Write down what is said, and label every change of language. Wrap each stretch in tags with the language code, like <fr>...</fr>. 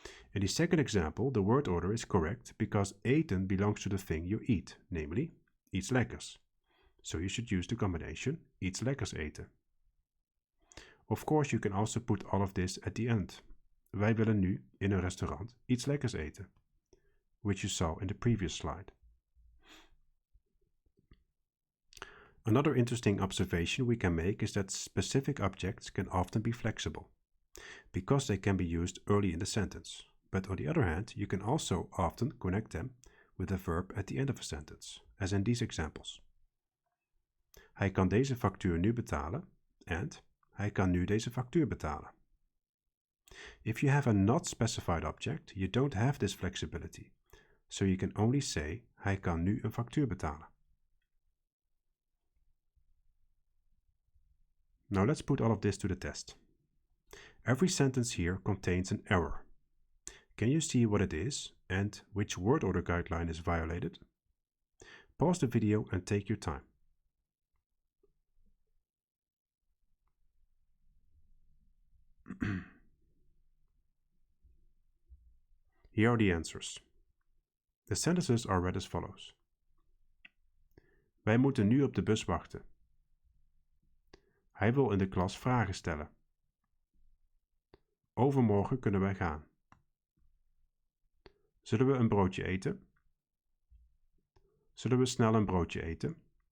<en>In the second example, the word order is correct because eten belongs to the thing you eat, namely iets lekkers. So you should use the combination</en> <nl>iets lekkers eten.</nl> <en>Of course, you can also put all of this at the end.</en> <nl>Wij willen nu in een restaurant iets lekkers eten,</nl> <en>which you saw in the previous slide. Another interesting observation we can make is that specific objects can often be flexible, because they can be used early in the sentence. But on the other hand, you can also often connect them with a verb at the end of a sentence, as in these examples.</en> <nl>Hij kan deze factuur nu betalen, and hij kan nu deze factuur betalen.</nl> <en>If you have a not specified object, you don't have this flexibility, so you can only say</en> <nl>hij kan nu een factuur betalen.</nl> <en>Now let's put all of this to the test. Every sentence here contains an error. Can you see what it is and which word order guideline is violated? Pause the video and take your time. Here are the answers. The sentences are read as follows.</en> <nl>Wij moeten nu op de bus wachten. Hij wil in de klas vragen stellen. Overmorgen kunnen wij gaan. Zullen we een broodje eten? Zullen we snel een broodje eten?</nl>